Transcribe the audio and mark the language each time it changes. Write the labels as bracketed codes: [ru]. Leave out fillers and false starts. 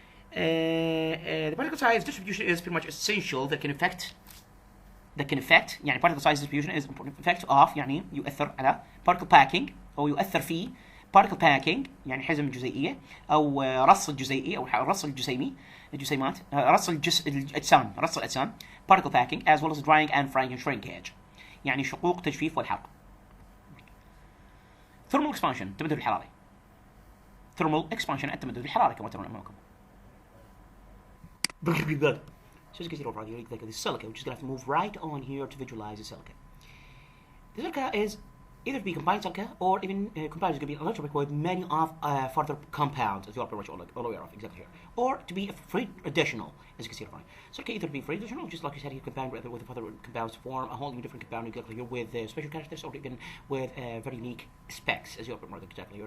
[en] The particle size distribution is pretty much essential that can affect يعني particle size distribution is important effect of [ar] يعني يؤثر على [en] particle packing [ar] أو يؤثر في [en] particle packing [ar] يعني حزم الجزيئية أو رص الجزيئي أو رص الجسيمات رص الأجسام [en] particle packing as well as drying and frying and shrinkage [ar] يعني شقوق تجفيف والحرق. thermal expansion التمدد الحراري. thermal expansion التمدد الحراري كما ترون أمامكم. [en] So as you can see over here, the silica, we're just going to have to move right on here to visualize the silica. The silica is either to be combined silica or even combined is going to be electrolytic with many of further compounds, as you are pretty much all aware of, exactly here. Or to be a free additional, as you can see over here. Silica either to be free additional, just like you said, you combine with other compounds to form a whole new different compound exactly here with special characteristics or even with very unique specs, as you are pretty much exactly here.